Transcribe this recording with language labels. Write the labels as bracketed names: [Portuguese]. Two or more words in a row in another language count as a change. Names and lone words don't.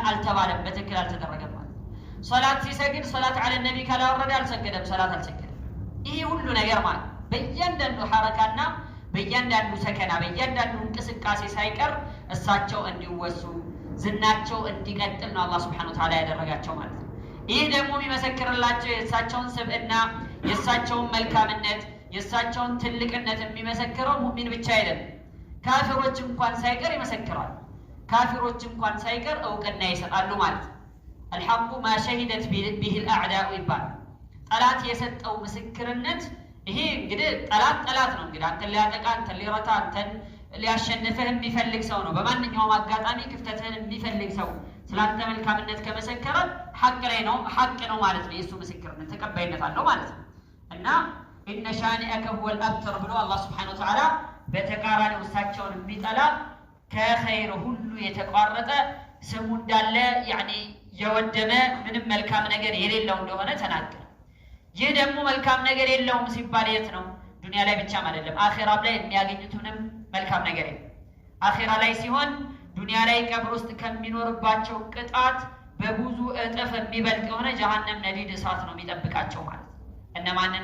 [Amharic] አልተባለም በትክክል አልተደረገም ማለት። ሶላት ሲሰግድ ሶላት አለ ነብይ ካላወረደ አልሰገደም ሶላት አልሰገደም። ይሄ ሁሉ ነገር ማለት በእያንዳንዱ ሐረካና በእያንዳንዱ ሰከና በእያንዳንዱ እንቅስቃሴ ሳይቀር እሳቸው እንዲወሱ ዝናቸው እንዲቀጥል ነው አላህ [Arabic] سبحانه وتعالى [Amharic] ያደረጋቸው ማለት ነው። ይህ ደግሞ የሚመሰክርላቸው የእሳቸውን ስብዕና የእሳቸውን መልካምነት የእሳቸውን ትልቅነት የሚመሰክረው ሙእሚን ብቻ አይደለም ካፊሮች እንኳን ሳይቀር ይመሰክራሉ። ካፊሮች እንኳን ሳይቀር እውቅና ይሰጣሉ ማለት ነው። [Arabic] الحق ما شهدت به الاعداء [Amharic] ይባል ጠላት የሰጠው ምስክርነት ይሄ እንግዲህ ጠላት ነው እንግዲህ አንተ ሊያጠቃ አንተ ሊረታ አንተ ሊያሸንፍህ የሚፈልግ ሰው ነው። በማንኛውም አጋጣሚ ክፍተትህን የሚፈልግ ሰው ስላንተ መልካምነት ከመሰከረ ሐቅ ነው ማለት ነው። የሱ ምስክርነት ተቀባይነት አለው ማለት ነው። እና [Arabic] إن شانئك هو الأبتر [Amharic] ብሎ አላህ [Arabic] سبحانه وتعالى [Amharic] በተቃራኒው እሳቸውን የሚጠላ ከኸይር ሁሉ የተቋረጠ ስሙ እንዳለ ያኒ የወደመ ምንም መልካም ነገር የሌለው እንደሆነ ተናገረ። ይህ ደግሞ መልካም ነገር የለውም ሲባል የት ነው? ዱንያ ላይ ብቻ አይደለም አኺራም ላይ የሚያገኙትንም መልካም ነገር የለም። አኺራ ላይ ሲሆን ዱንያ ላይ ቀብር ውስጥ ከሚኖርባቸው ቅጣት በብዙ እጥፍ የሚበልጥ የሆነ ጀሃነም ነዲድ እሳት ነው የሚጠብቃቸው ማለት ነው። እነማንን?